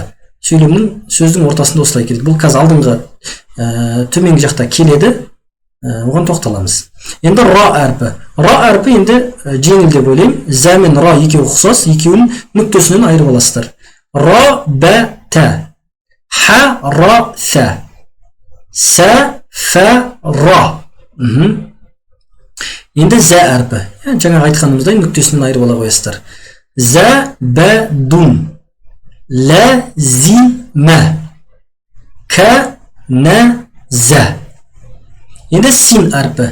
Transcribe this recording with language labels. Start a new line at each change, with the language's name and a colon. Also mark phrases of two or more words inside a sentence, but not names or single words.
Kazakh: Сөйлемнің сөздің ортасында осылай келеді. Бұл қазір алдыңғы төменгі жақта келеді. Оған тоқталамыз. Енді ра әрпі. Ра әрпі енді жеңіл деп ойлаймын. Зә мен ра екеуі ұқсас, екеуінің нүктесінен айырып аласыздар.
Arabic: رَ، بَ، طَ. حَ, رَ، سَ. سَ، فَ، رَ.
Kazakh: Енді зә әрпі. Жаңа айтқанымыздай нүктесінен айырып ала қоясыздар.
Arabic: زَ، بَ، دٌ. لَ، زِ، مَ. كَ، نَ، زَ.
Kazakh: Енді син әрпі.